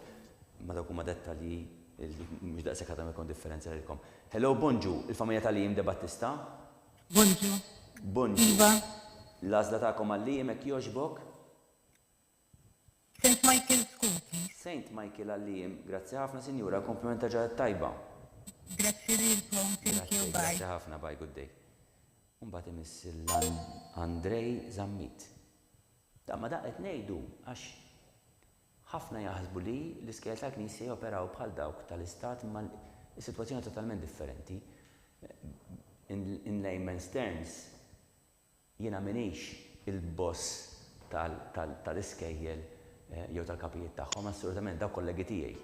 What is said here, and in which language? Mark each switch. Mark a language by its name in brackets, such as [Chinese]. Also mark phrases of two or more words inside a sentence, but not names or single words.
[Maltese] Ma dawk huma dettalji mhux daqshekk għadhom ikun differenza lilkom. Hello Bonġu, il-familja tal-Lijiem De Battista? Bonġu. Bonġu. Iva. L-għażla tagħkom għal-Lijiem hekk jogħġbok? [English] St. Michael School, please. [Maltese] St. Michael għal-Lijiem, grazzi ħafna sinjura, komplimenta ġara tajba. Grazzi lilkom, [English] thank you, bye. [Maltese] Grazzi ħafna, [English] bye, good day. [Maltese] Mbagħad imiss Andrej Zammit. Ma daqet ngħidu għax ħafna jaħsbu li l-iskejjel tal-Knisja joperaw bħal dawk tal-Istat imma is-sitwazzjoni totalment differenti. [English] In layman's terms, [Maltese] jiena minix il-boss tal-iskejjel jew tal-kapijiet tagħhom, assolutament dawk kollegi tiegħi.